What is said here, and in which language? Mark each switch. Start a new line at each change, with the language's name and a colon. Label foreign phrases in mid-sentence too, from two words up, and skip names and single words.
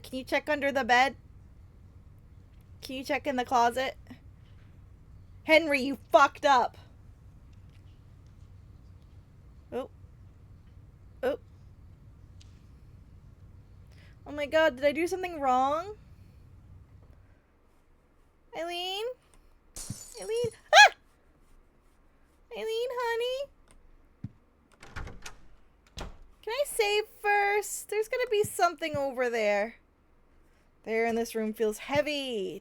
English: Can you check under the bed? Can you check in the closet? Henry, you fucked up. Oh. Oh. Oh my god, did I do something wrong? Eileen? Eileen? Ah! Eileen, honey? Can I save first? There's gonna be something over there. The air in this room feels heavy.